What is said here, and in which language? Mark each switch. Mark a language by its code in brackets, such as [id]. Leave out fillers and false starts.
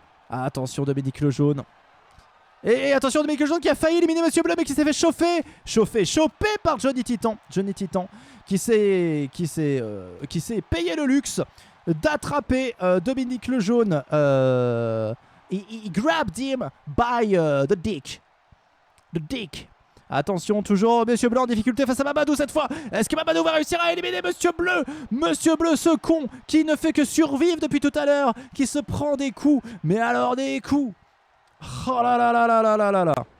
[fr] Attention Dominique Lejeune. Et attention Dominique Lejeune qui a failli éliminer Monsieur Bleu mais qui s'est fait choper par Johnny Titan. Johnny Titan qui s'est payé le luxe d'attraper Dominique Lejeune. [en] He grabbed him by the dick. The dick. [fr] Attention, toujours Monsieur Bleu en difficulté face à Mamadou cette fois. Est-ce que Mamadou va réussir à éliminer Monsieur Bleu? Monsieur Bleu, ce con qui ne fait que survivre depuis tout à l'heure, qui se prend des coups, mais alors des coups. Oh là là là là là là là là.